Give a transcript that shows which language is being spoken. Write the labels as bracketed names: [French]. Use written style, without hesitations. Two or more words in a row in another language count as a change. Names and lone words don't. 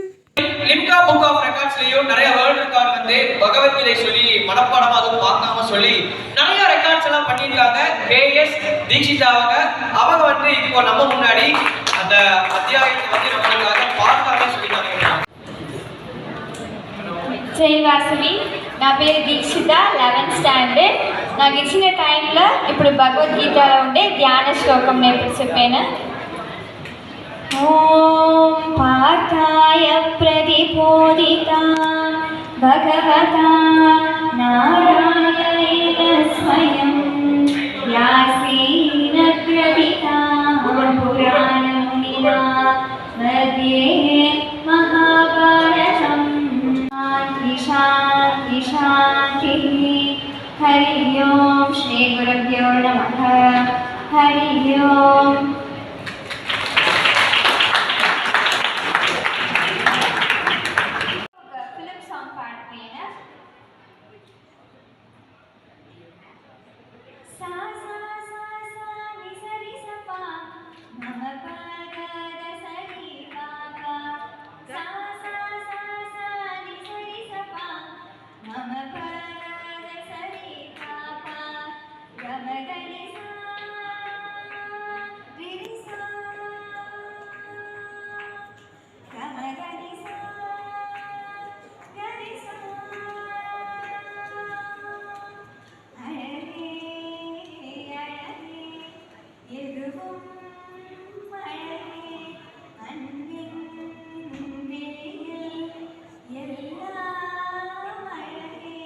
[Tamil] லிம்கா புக் ஆஃப் ரெக்கார்ட்ஸ்லயும் நிறைய [English] world record [Tamil] வந்து பகவத்கீதை சொல்லி மனப்பாடமா அதுவும் பார்க்காம சொல்லி நிறைய ரெக்கார்ட்ஸ் எல்லாம் பண்ணியிருக்காங்க. கேஎஸ் தீக்ஷிதா அவங்க வந்து இப்போ நம்ம முன்னாடி அந்த அத்தியாயத்தை வந்து நம்மளுக்காக பார்க்காம சொல்லிட்டாங்க. ஜெய் வாசவி, [Telugu] నా పేరు దీక్షిత, 11th స్టాండర్డ్. నాకు ఇచ్చిన టైంలో ఇప్పుడు భగవద్గీతలో ఉండే ధ్యాన శ్లోకం నేను చెప్పాను. [Sanskrit] ఓం పార్థాయ ప్రతిబోధితా భగవతా నారాయణేన స్వయం వ్యాసేన గ్రథితాః పురాణమునినా మధ్యే మహాభారతం. शांति शांति. हरि ओम. श्री गुरुभ्यो नमः. हरि ओम. [Hindi] फिल्म सॉन्ग पाड़ते हैं ना. सा सा सा सा नि सा रि सा पा मम प ग ग स रि गा गा. सा सा सा सा नि सा रि सा पा मम प ग ग स रि गा पा. ग म ग नि सा रि रि सा. ग म ग नि सा ग रि सा. [Tamil] அழகே அழகே எதுவும் அழகே அன்பின் வெளியில் எல்லாம் அழகே.